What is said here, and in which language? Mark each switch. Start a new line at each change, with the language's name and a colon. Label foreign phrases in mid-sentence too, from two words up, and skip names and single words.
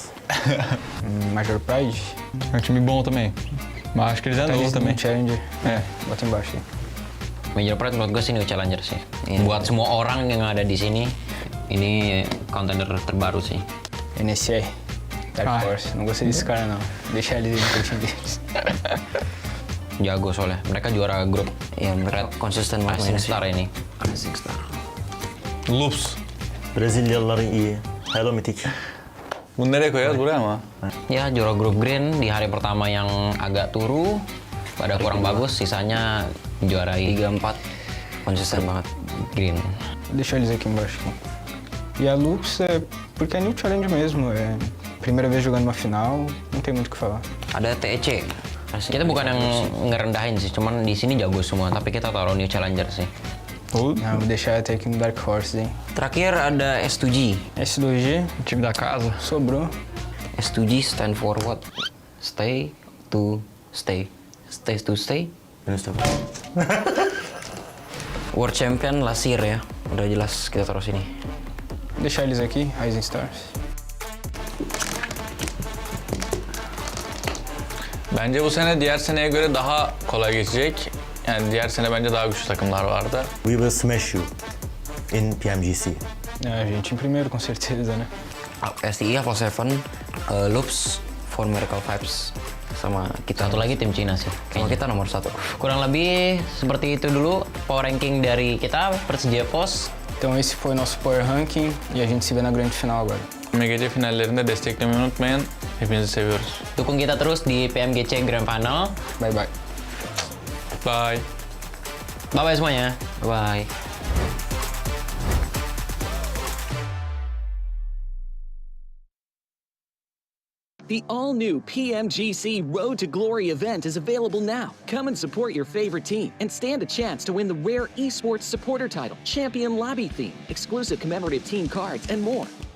Portuguese: Major Pride. É um time bom também. Mas acho que eles é Tá novo eles também. no Challenger. É. Bota embaixo aí.
Indonesian: Major Pride menurut gue sih New Challenger sih. Buat semua orang yang ada di sini, ini contender terbaru sih. NSR. Dark Ah. Horse.
Portuguese: Não gostei desse cara não. Deixa eles ir no time deles.
Indonesian: Jago soalnya. Mereka juara grup. Ya, Red konsisten banget main Star ini. Rising Star. Loops.
Turkish: Brezilyalılar iyi. Hello Mythic. Bunu nereye koyarız? Buraya mı?
Indonesian: Ya juara grup Green di hari pertama yang agak turu, pada kurang bagus, sisanya juarai 3-4 konsisten banget Green.
Portuguese: Deixa eles aqui embaixo. Aqui. E a Lux é porque é New Challenge mesmo. É primeira vez jogando uma final, não tem muito o que falar.
Indonesian: Ada TEC. Kita bukan yang ngerendahin sih, cuman di sini jago semua, tapi kita taruh New Challenger sih.
Portuguese: Ah, vou deixar até aqui no Dark Horse, hein?
Indonesian: Terakhir ada S2G. S2G,
Portuguese: O time da casa. sobrou.
English: S2G stand for what? Stay to stay. Stay to stay.
Turkish: En üstte bak.
English: World Champion
Indonesian: Lasir ya. Udah jelas kita taruh sini.
Portuguese: Deixar eles aqui, Rising Stars.
Turkish: Bence bu sene diğer seneye göre daha kolay geçecek. Yani diğer sene bence daha güçlü takımlar vardı.
English: We will smash you in PMGC.
Portuguese: A gente em primeiro, com certeza, né?
Indonesian: STI, Evo 7, Loops, For Miracle Vibes, sama kita. Satu lagi tim Cina sih. Sama kita nomor 1. Kurang lebih seperti itu dulu
English: power ranking
Indonesian: dari kita, Persija Pos.
Portuguese: Então esse foi nosso
English: power ranking
Portuguese: e a gente se vê na grande final agora.
Turkish: PMGC finallerinde desteklemeyi unutmayın. Hepinizi seviyoruz.
Indonesian: Dukung kita terus di PMGC Grand Final.
English: Bye bye. Bye. Bye bye semuanya. Bye bye. The all-new PMGC Road to Glory event is available now. Come and support your favorite team and stand a chance to win the rare esports supporter title, Champion Lobby theme, exclusive commemorative team cards, and more.